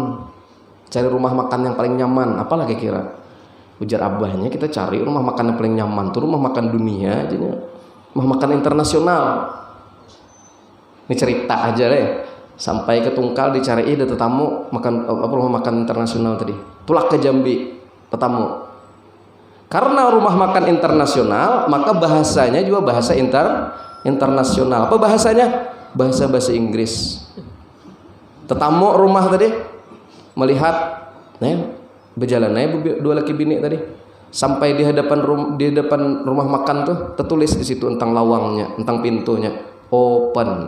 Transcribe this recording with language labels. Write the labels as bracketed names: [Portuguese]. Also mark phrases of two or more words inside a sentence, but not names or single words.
[Indonesian] Cari rumah makan yang paling nyaman, apalah kira-kira. Ujar abahnya, kita cari rumah makan yang paling nyaman, tuh rumah makan dunia aja, rumah makan internasional. Ini cerita aja deh. Sampai ke Tungkal dicari ada tetamu makan rumah makan internasional tadi. [Banjar] Tulak ke Jambi tetamu. [Indonesian] Karena rumah makan internasional, maka bahasanya juga bahasa internasional. Apa bahasanya? Bahasa Inggris. Tetamu rumah tadi melihat, berjalan dua laki bini tadi sampai di depan rumah makan tuh tertulis di situ tentang lawangnya, tentang pintunya open.